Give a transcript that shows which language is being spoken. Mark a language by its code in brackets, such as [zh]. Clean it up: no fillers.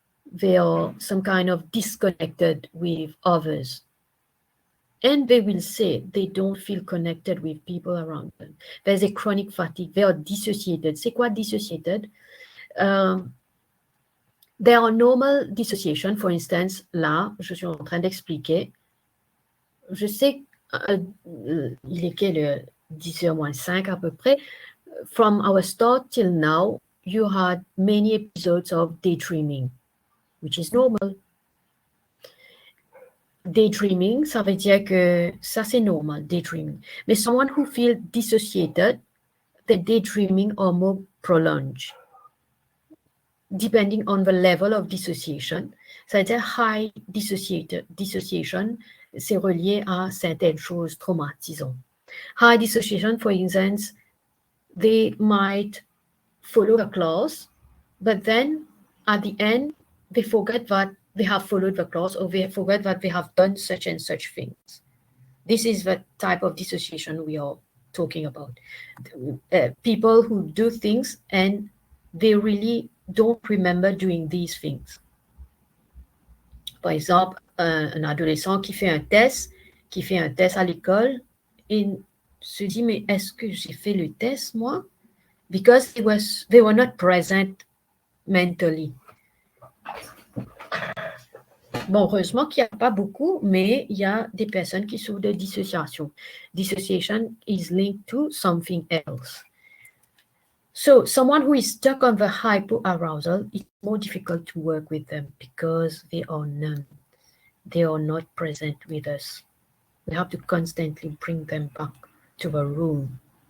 [en] They are some kind of disconnected with others. And they will say they don't feel connected with people around them. There's a chronic fatigue. They are dissociated. [fr] C'est quoi [en] dissociated? There are normal dissociation. For instance, [fr] là, je suis en train d'expliquer. Je sais, il est quelle heure? 10h moins 5 à peu près. [en] From our start till now, you had many episodes of daydreaming, which is normal. [fr] Daydreaming, ça veut dire que ça c'est normal, daydreaming. Mais [en] someone who feels dissociated, the daydreaming are more prolonged, depending on the level of dissociation. [fr] Ça veut dire [en] high dissociation, [fr] c'est relié à certaines choses traumatisantes. [en] High dissociation, for instance, they might follow a class, but then at the end, they forget that they have followed the class or they forget that they have done such and such things. This is the type of dissociation we are talking about. People who do things and they really don't remember doing these things. [fr] Par exemple, un adolescent qui fait un test à l'école et se dit, mais est-ce que j'ai fait le test, moi? [en] Because they were not present mentally. [fr] Bon, heureusement qu'il n'y a pas beaucoup, mais il y a des personnes qui souffrent de dissociation. [en] Dissociation is linked to something else. So, someone who is stuck on the hypoarousal, it's more difficult to work with them because they are numb. They are not present with us. We have to constantly bring them back to the room.